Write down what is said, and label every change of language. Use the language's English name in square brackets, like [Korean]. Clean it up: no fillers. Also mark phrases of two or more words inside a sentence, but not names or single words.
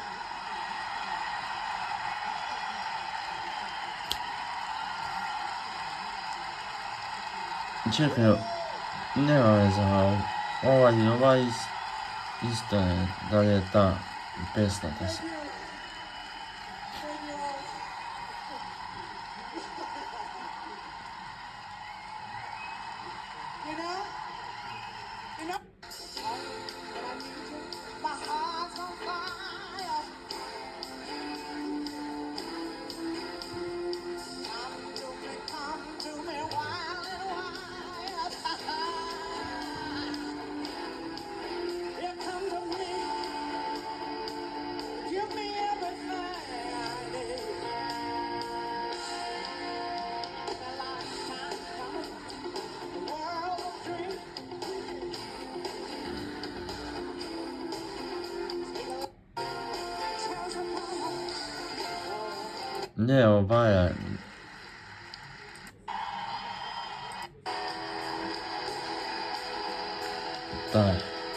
[Macedonian] Чекај, нема веза, ова исто е, дали е таа песната се. [English] You know? My heart's on fire. Come to me, wild and wild. Here come to me. Give me everything I need. The lifetime coming, the world of dreams. [Macedonian] Не, ова е. Таа е.